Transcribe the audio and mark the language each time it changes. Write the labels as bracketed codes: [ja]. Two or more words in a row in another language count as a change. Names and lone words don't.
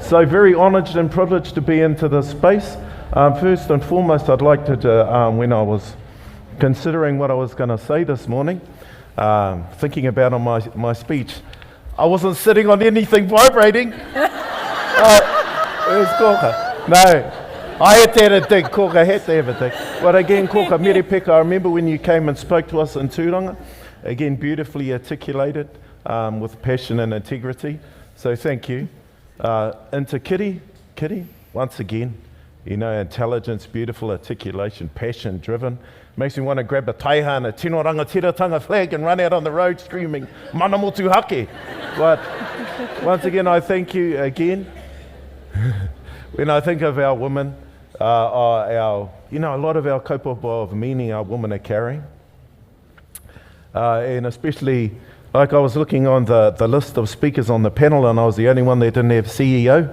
[en] So very honoured and privileged to be into this space. First and foremost, I'd like to, when I was considering what I was going to say this morning, thinking about on my speech, I wasn't sitting on anything vibrating. Where's koka? No, I had to have a dig, koka, had to have a dig. But again, koka, mere peka, I remember when you came and spoke to us in Tūranga, again, beautifully articulated, with passion and integrity, so thank you. Into Kitty, once again, you know, intelligence, beautiful articulation, passion driven. Makes me want to grab a taihana, [mi] tino rangatiratanga [en] flag and run out on the road screaming, [mi] mana motu hake. [en] But once again, I thank you again. When I think of our women, a lot of our kaupapa of meaning our women are carrying. And especially, like I was looking on the list of speakers on the panel, and I was the only one that didn't have CEO.